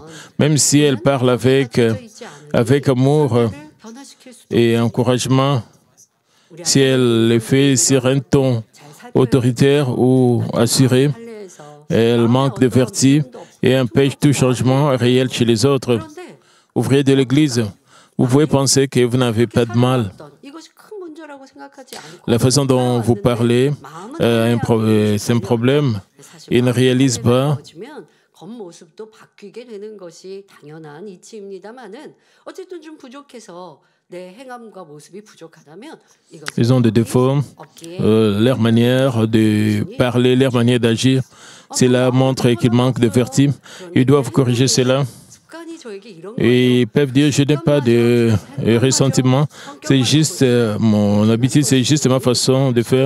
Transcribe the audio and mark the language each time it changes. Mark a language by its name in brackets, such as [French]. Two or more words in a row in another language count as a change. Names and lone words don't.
[French] Même si elle parle avec amour et encouragement, si elle le fait sur un ton autoritaire ou assuré, Elle manque de vertu et empêche tout changement réel chez les autres. Ouvrier de l'Église, vous pouvez penser que vous n'avez pas de mal. La façon dont vous parlez, c'est un problème. Il ne réalise pas. [Korean] 겉모습도 바뀌게 되는 것이 당연한 이치입니다만은 어쨌든 좀 부족해서 내 행함과 모습이 부족하다면 [French] Ils ont des défauts, leur manière de parler, leur manière d'agir, cela montre qu'ils manquent de vertu. Ils doivent corriger cela. Et ils peuvent dire, je n'ai pas de ressentiment, c'est juste mon habitude, c'est juste ma façon de faire.